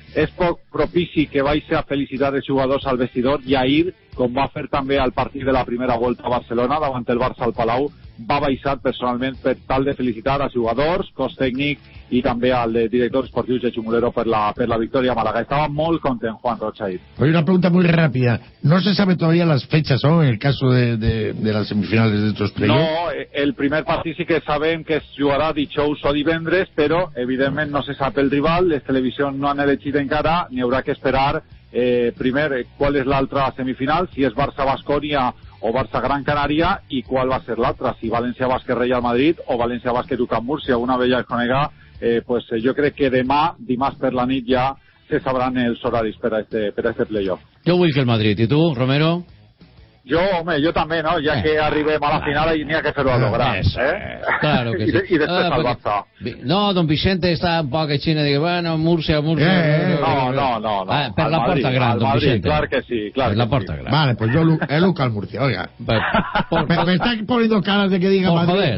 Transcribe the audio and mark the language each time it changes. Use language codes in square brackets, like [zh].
[ca] És poc propici que vagi a felicitar els jugadors al vestidor, i ahir, com va fer també al partit de la primera volta a Barcelona, davant el Barça al Palau, va baixar personalment per tal de felicitar als jugadors, cos tècnic i també al director esportiu Xechu Mulero per la victòria a Màlaga. Estava molt content Juan Roig ahir. [es] Oye, una pregunta muy rápida. No se sabe todavía las fechas, ¿no? En el caso de las semifinales de estos playoffs. [ca] No, el primer partit sí que sabem que es jugarà dijous o divendres, però evidentment no se sap el rival, les televisions no han elegit encara, n'hi haurà que esperar. Primer, qual és l'altra semifinal, si és Barça-Bascònia o Barça-Gran Canària, i qual va ser l'altra, si València-Bàsquet-Real Madrid o València-Bàsquet-Ucamur-Sia, una vella conega, pues jo crec que demà, dimarts per la nit, ja se sabran els horaris per a este playoff. Jo vull que el Madrid, i tu, Romero? Jo, home, jo també, no? Ja que arribem a la final, hi ha que fer-ho a lo gran, eh? [es] Claro que sí. [ca] I després al Barça. No, don Vicente està un poc així, i diu, bueno, Murcia... No. Per la porta gran, don Vicente. Clar que sí, clar. Per la porta gran. [es] Vale, pues yo he lucado al Murcia, oiga. Me está poniendo caras de que diga Madrid.